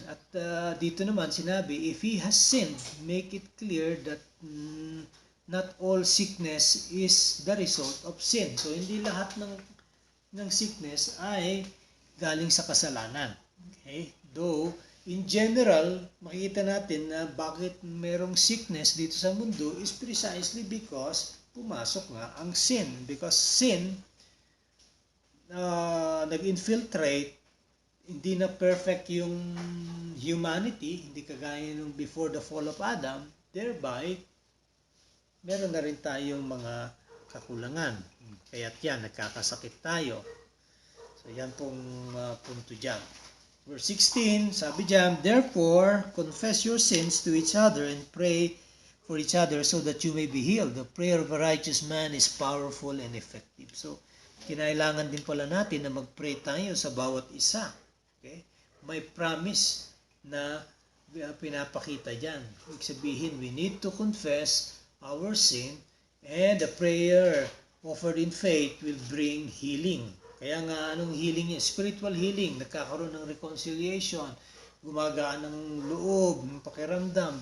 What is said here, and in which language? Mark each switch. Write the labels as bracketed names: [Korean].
[Filipino] At dito naman sinabi, [English] if he has sinned, make it clear that not all sickness is the result of sin. [Filipino] So hindi lahat ng sickness ay galing sa kasalanan. Okay? [English] Though in general, [Filipino] makikita natin na bakit merong sickness dito sa mundo is precisely because pumasok nga ang sin. Because sin nag-infiltrate, hindi na perfect yung humanity, hindi kagaya nung [English] before the fall of Adam, [Filipino] thereby, meron na rin tayong mga kakulangan. Kaya't yan, nagkakasakit tayo. So yan pong punto dyan. Verse 16, sabi diyan, [English] therefore, confess your sins to each other and pray for each other so that you may be healed. The prayer of a righteous man is powerful and effective. [Filipino] So, kinailangan din pala natin na mag-pray tayo sa bawat isa. Okay? May promise na pinapakita diyan. Ibig sabihin, [English] we need to confess our sin and the prayer offered in faith will bring healing. [Filipino] Kaya nga, anong healing yun? Spiritual healing. Nagkakaroon ng reconciliation. Gumagaan ng loob, ng pakiramdam.